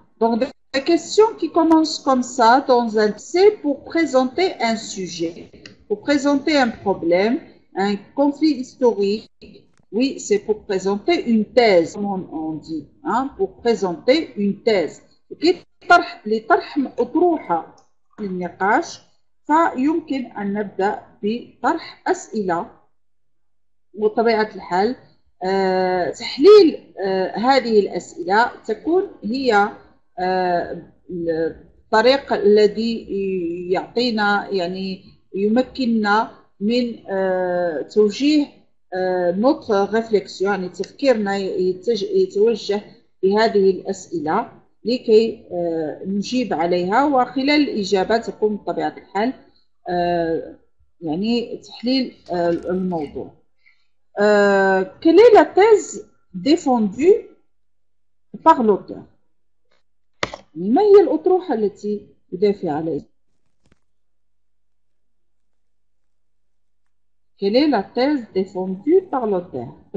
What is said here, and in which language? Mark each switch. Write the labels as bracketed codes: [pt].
[fr] Donc, des questions qui commencent comme ça, c'est pour présenter un sujet, pour présenter un problème, un conflit historique. Oui, c'est pour présenter une thèse, comme on dit, hein, pour présenter une thèse. [ar] لطرح أطروحة للنقاش فيمكن أن نبدأ بطرح أسئلة وطبيعة الحال تحليل هذه الأسئلة تكون هي الطريق الذي يعطينا يعني يمكننا من توجيه [fr] notre réflexion [ar] يعني تفكيرنا يتوجه بهذه الأسئلة لكي نجيب عليها وخلال الإجابة تكون بطبيعة الحال يعني تحليل الموضوع. [fr] Quelle est la thèse défendue par l'auteur? [ar] ما هي الأطروحة التي يدافع عليها؟ [fr] Quelle est la thèse défendue par l'auteur?